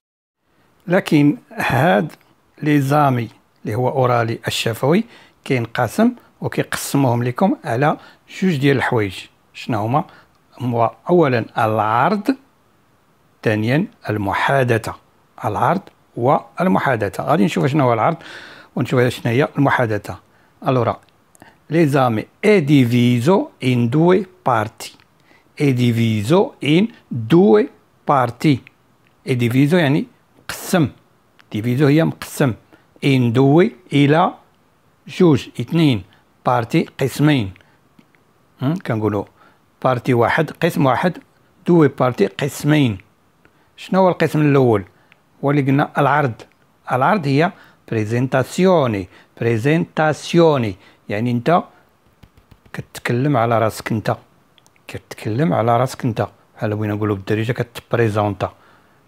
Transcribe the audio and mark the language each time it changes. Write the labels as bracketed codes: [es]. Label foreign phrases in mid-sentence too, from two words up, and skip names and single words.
[ar] لكن هاد ليزامي اللي هو أورالي الشفوي كينقسم وكيقسموهم لكم على جوج ديال الحوايج. شنو هما؟ هو أولا العرض، ثانيا المحادثة. العرض والمحادثة. غادي نشوف شنو هو العرض ونشوف شنو هي المحادثة. [it] Allora, l'esame è diviso in due parti. è diviso [ar] يعني مقسم. diviso هي مقسم. [it] in due [ar] إلى جوج، اثنين. بارتي قسمين. كنقولوا بارتي واحد، قسم واحد. [it] due parti [ar] قسمين. شنو هو القسم الأول؟ هو اللي قلنا العرض هي بريزنتاسيوني يعني انت كتكلم على راسك انت، بحال بغينا نقولوا بالدارجه كتبريزونطا.